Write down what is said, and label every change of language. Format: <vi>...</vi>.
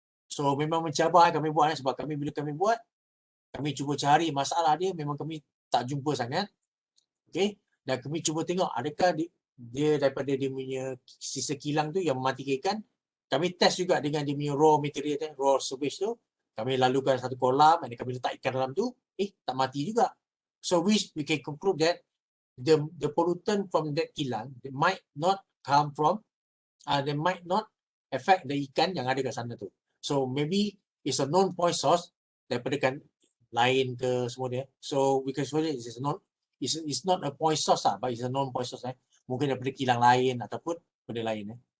<ms>So memang mencabar kami buat, sebab bila kami buat, kami cuba cari masalah dia, memang kami tak jumpa sangat. Okay. Dan kami cuba tengok adakah dia daripada dia punya sisa kilang tu yang mematikan ikan. Kami test juga dengan dia punya raw material, raw sewage tu. Kami lalukan satu kolam dan kami letak ikan dalam tu, tak mati juga.</ms> <en>So we can conclude that the pollutant from that kilang, they might not come from, they might not affect the</en> <ms>ikan yang ada kat sana tu.</ms> <en>So maybe it's a non-point source</en> <ms>daripada kan lain ke semua dia.</ms> <en>So we can say it's not a point source lah, but it's a non-point source.</en> <ms>Mungkin daripada kilang lain ataupun benda lain.</ms>